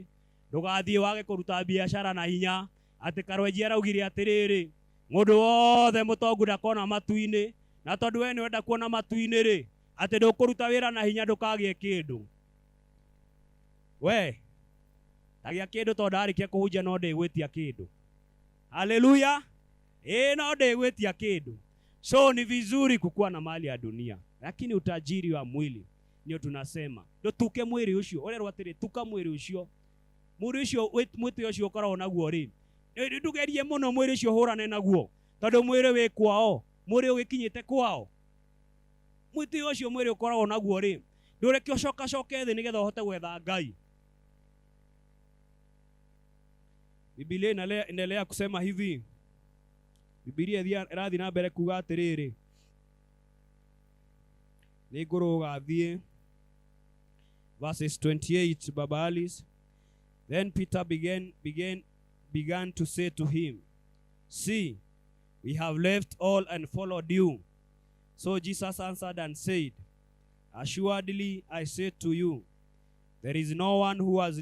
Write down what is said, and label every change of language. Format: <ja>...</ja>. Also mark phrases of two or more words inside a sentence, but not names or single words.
<ki>Ndũgathiĩ wage kũruta biacara na hinya, atĩ Karwenji araugire atĩrĩrĩ, mũndũ wothe mũtongu ndakona matu-inĩ, na tondũ we nĩwenda kuona matu-inĩ rĩ, atĩ ndũkũruta wĩra na hinya ndũkagĩe kĩndũ. We, tagĩa kĩndũ tondũ ndarĩkia kũhunjia no ndĩgwĩtia kĩndũ. Hallelujah. No ndĩgwĩtia kĩndũ.</ki> <sw>So ni vizuri kukuwa na mali ya dunia, lakini utajiri wa mwili ndio tunasema.</sw> <ki>Ndio tuke mwili ucio. Orerwo atĩrĩ, tuka mwili ucio. mwĩrĩ ũcio mwĩtĩ ũcio ũkoragwo naguo rĩ, ndugerie mũno mwĩrĩ ũcio hũrane naguo, tondũ mwĩrĩ wĩ kwao, mwĩrĩ ũgĩkinyĩte kwao. Mwĩtĩ ũcio mwĩrĩ ũkoragwo naguo rĩ, ndũreke ũcoka thĩ nĩgetha ũhote gwetha Ngai.</ki> <sw>Biblia inaendelea kusema hivi,</sw> <ki>Biblia ĩrathiĩ na mbere kuga atĩrĩrĩ, nĩ ngũrũ gathiĩ verses 28, Baba Alice.</ki> <en>Then Peter began to say to him, "See, we have left all and followed you." So Jesus answered and said, "Assuredly I say to you, there is no one who has</en>